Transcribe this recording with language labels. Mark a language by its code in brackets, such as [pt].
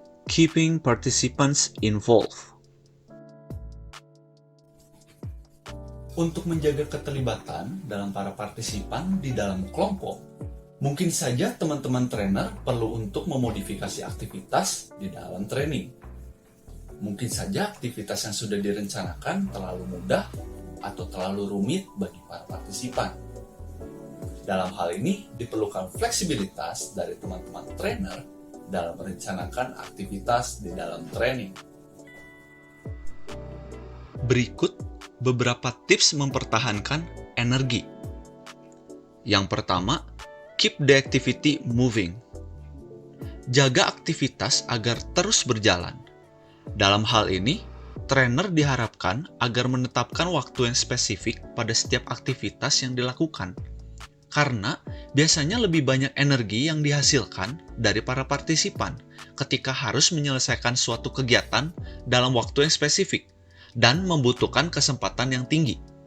[en] Keeping participants involved. [id] Untuk menjaga keterlibatan dalam para partisipan di dalam kelompok, mungkin saja teman-teman trainer perlu untuk memodifikasi aktivitas di dalam training. Mungkin saja aktivitas yang sudah direncanakan terlalu mudah atau terlalu rumit bagi para partisipan. Dalam hal ini, diperlukan fleksibilitas dari teman-teman trainer dalam merencanakan aktivitas di dalam training. Berikut beberapa tips mempertahankan energi. Yang pertama, [en] keep the activity moving. [id] Jaga aktivitas agar terus berjalan. Dalam hal ini, trainer diharapkan agar menetapkan waktu yang spesifik pada setiap aktivitas yang dilakukan. Karena biasanya lebih banyak energi yang dihasilkan dari para partisipan ketika harus menyelesaikan suatu kegiatan dalam waktu yang spesifik dan membutuhkan kesempatan yang tinggi.